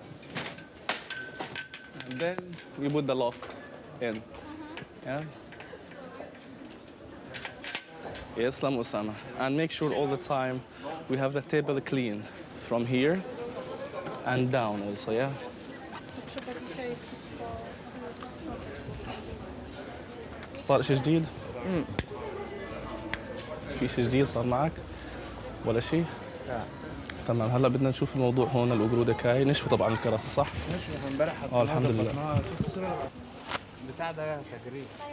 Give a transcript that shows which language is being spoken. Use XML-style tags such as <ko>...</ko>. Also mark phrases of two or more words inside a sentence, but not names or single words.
<en>And then we put the lock in. Yeah. Islam Osama. And make sure all the time we have the table clean from here and down also, yeah?</en> <pl>Trzeba dzisiaj wszystko sprzątać.</pl> <ar>صار شيء جديد؟ في شيء جديد صار معك؟ ولا شيء؟ لا تمام. هلا بدنا نشوف الموضوع هون. القرودة كاي نشفى طبعا الكراسي صح؟ نشوف امبارح الحمد لله. شوف الصورة بتاع ده تجريد.</ar>